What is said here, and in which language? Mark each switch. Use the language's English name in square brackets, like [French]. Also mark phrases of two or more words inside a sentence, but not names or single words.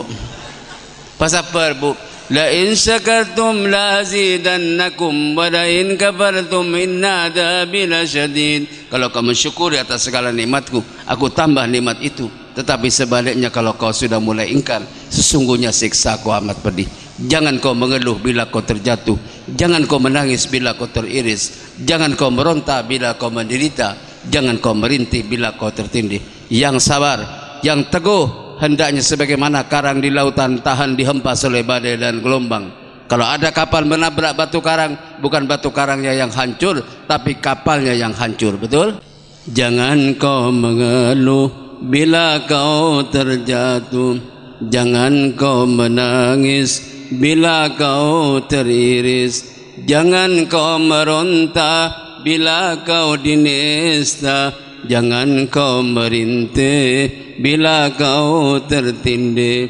[Arabic] Pasaper bu. لئن شكرتم لأزيدنكم ولئن كفرتم إن عذابي لشديد. [Indonesian] Kalau kamu syukuri atas segala nikmatku, aku tambah nikmat itu. Tetapi sebaliknya kalau kau sudah mulai ingkar, sesungguhnya siksaku amat pedih. Jangan kau mengeluh bila kau terjatuh, jangan kau menangis bila kau teriris, jangan kau meronta bila kau menderita, jangan kau merintih bila kau tertindih. Yang sabar, yang teguh, hendaknya sebagaimana karang di lautan tahan dihempas oleh badai dan gelombang. Kalau ada kapal menabrak batu karang, bukan batu karangnya yang hancur, tapi kapalnya yang hancur. Betul? Jangan kau mengeluh bila kau terjatuh, jangan kau menangis bila kau teriris, jangan kau meronta bila kau dinista, jangan kau merintih bila kau tertindih.